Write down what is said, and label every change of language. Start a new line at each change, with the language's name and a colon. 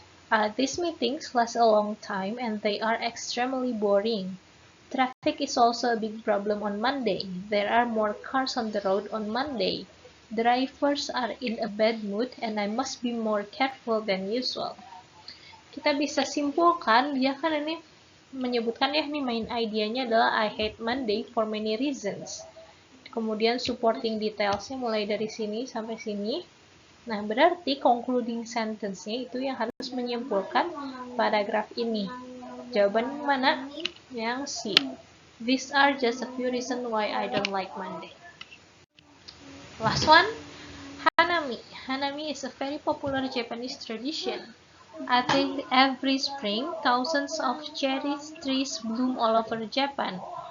English: These meetings last a long time and they are extremely boring. Traffic is also a big problem on Monday. There are more cars on the road on Monday. Drivers are in a bad mood and I must be more careful than usual.
Indonesian: Kita bisa simpulkan, dia kan ini menyebutkan ya, nih main idenya adalah
English: I hate Monday for many reasons.
Indonesian: Kemudian supporting detailsnya mulai dari sini sampai sini. Nah, berarti concluding sentence-nya itu yang harus menyimpulkan paragraf ini. Jawaban mana? Yang C.
English: These are just a few reasons why I don't like Monday. Last one, Hanami. Hanami is a very popular Japanese tradition. I think every spring, thousands of cherry trees bloom all over Japan.